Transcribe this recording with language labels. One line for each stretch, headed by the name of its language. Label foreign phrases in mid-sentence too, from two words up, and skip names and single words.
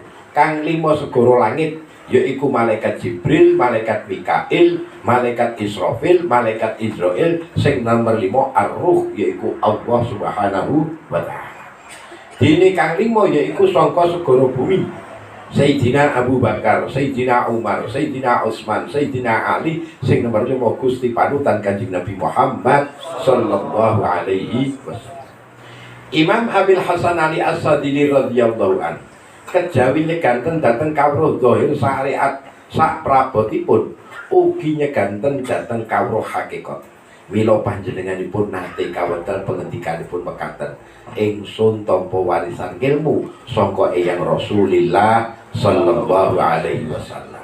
Javanese: Kang 5 segara langit yaiku malaikat Jibril, malaikat Mikail, malaikat Israfil, malaikat Israil, sing nomor 5 Ar-Ruh yaiku Allah
Arabic: سبحانه وتعالى.
Javanese: Dene kang 5 yaiku sangka segara bumi. Sayyidina Abu Bakar, Sayyidina Umar, Sayyidina Utsman, Sayyidina Ali, sing nomor 5 Gusti panutan Kanjeng Nabi Muhammad
Arabic: صلى الله عليه وسلم.
Javanese: Imam Abil Hasan Ali As-Sadili
Arabic: رضي الله عنه
Javanese: kejawi nyeganten dhateng kawruh zahir syariat sak prabotipun ugi nyeganten dhateng kawruh hakikat. Mila panjenenganipun nate kawedal pengendikanipun mekaten, ingsun tampa warisan ilmu sangka Eyang Rasulillah
Arabic: صلى الله عليه وسلم.